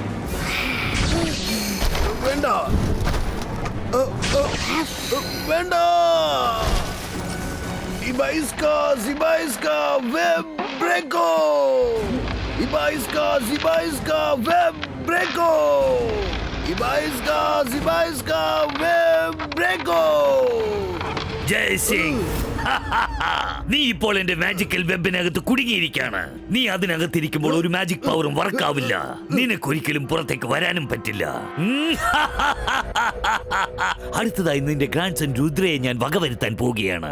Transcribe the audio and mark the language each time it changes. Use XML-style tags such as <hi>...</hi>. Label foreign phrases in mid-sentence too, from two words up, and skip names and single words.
<ml>വേണ്ട, വേണ്ട. Ibaiska, Ibaiska, web breako. Ibaiska, Ibaiska, web breako. Ibaiska, Ibaiska, web breako. ജയ് സിംഗ്, നീ ഇപ്പോൾ എന്റെ മാജിക്കൽ വെബിനകത്ത് കുടുങ്ങിയിരിക്കാണ്. നീ അതിനകത്തിരിക്കുമ്പോൾ ഒരു</ml> <en>magic power</en> <ml>വർക്കാവില്ല. നിനക്കൊരിക്കലും പുറത്തേക്ക് വരാനും പറ്റില്ല. അടുത്തതായി നിന്റെ</ml> <en>grand son</en> <ml>രുദ്രയെ ഞാൻ വകവരുത്താൻ പോവുകയാണ്.</ml>